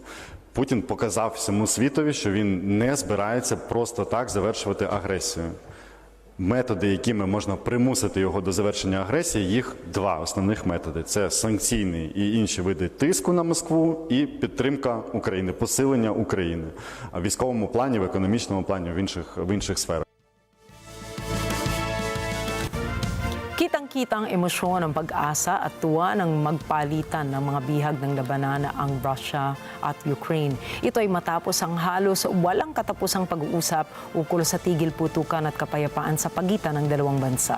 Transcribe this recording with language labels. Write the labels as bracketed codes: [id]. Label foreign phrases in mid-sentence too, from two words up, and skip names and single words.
[uk] Путін показав всьому світові, що він не збирається просто так завершувати агресію. Методи, якими можна примусити його до завершення агресії, їх 2 основних методи. Це санкційні і інші види тиску на Москву і підтримка України, посилення України. В військовому плані, в економічному плані, в інших сферах. [tl] Kitang-kita ang emosyon ng pag-asa at tuwa ng magpalitan ng mga bihag ng labanan ang Russia at Ukraine. Ito ay matapos ang halos walang katapusang pag-uusap ukol sa tigil putukan at kapayapaan sa pagitan ng 2 bansa.